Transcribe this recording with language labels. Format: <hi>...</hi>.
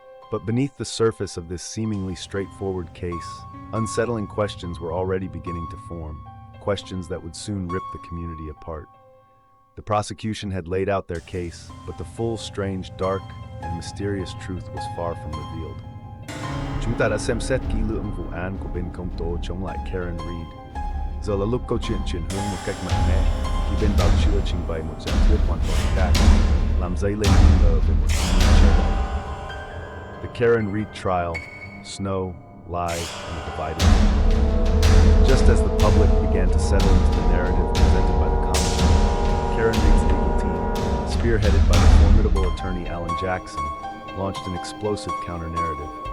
<en>But beneath the surface of this seemingly straightforward case, unsettling questions were already beginning to form, questions that would soon rip the community apart. The prosecution had laid out their case, but the full, strange, dark, and mysterious truth was far from revealed.</en> <vi>Chúng ta đã xem xét kỹ lưỡng vụ án của bên công tố chống lại Karen Reed. Giờ là lúc câu chuyện chuyển hướng một cách mạnh mẽ, khi bên bào chữa trình bày một giả thuyết hoàn toàn khác, làm dấy lên nghi ngờ về một sự chờ đợi.</vi> <en>The Karen Reed trial, snow, lies, and a divided world. Just as the public began to settle into the narrative presented by the commentary, Karen Reed's legal team, spearheaded by the formidable attorney Alan Jackson, launched an explosive counter-narrative.</en>